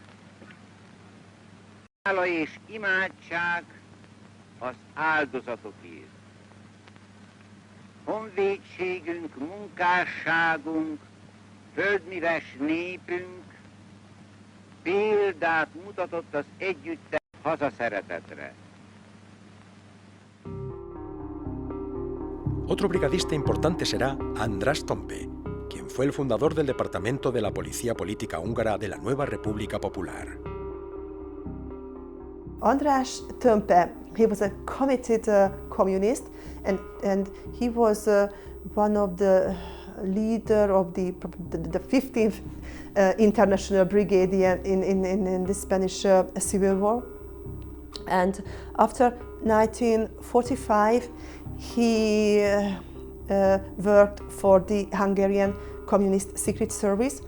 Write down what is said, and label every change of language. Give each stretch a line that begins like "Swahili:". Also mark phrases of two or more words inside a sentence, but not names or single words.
Hungarian: Hála és imádság az áldozatokért. Honvédségünk, munkásságunk, földműves népünk példát mutatott az együttes hazaszeretetre.
Spanish: Otro brigadista importante será András Tompe, quien fue el fundador del Departamento de la Policía Política Húngara de la Nueva República Popular.
English: András Tömpö, he was a committed communist, and he was one of the leader of the 15th International Brigade in the Spanish Civil War. And after 1945, he worked for the Hungarian Communist Secret Service.